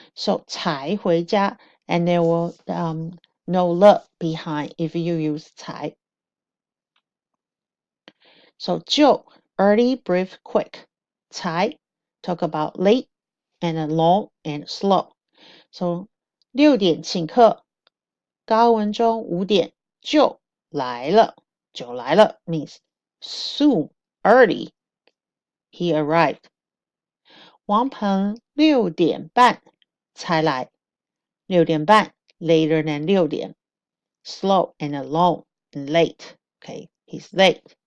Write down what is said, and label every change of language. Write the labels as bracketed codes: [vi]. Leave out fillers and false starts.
[en] So [zh] 才回家 [en] and there will no 了 behind if you use 才. So 就 early, brief, quick. 才 talk about late and long and slow. [zh] So 6点请客，高文中5点就来了。就来了 [en] means soon, early. He arrived. [zh] 王鹏6点半才来。 6点半 [en] later than 6点 slow and long and late. Okay, he's late.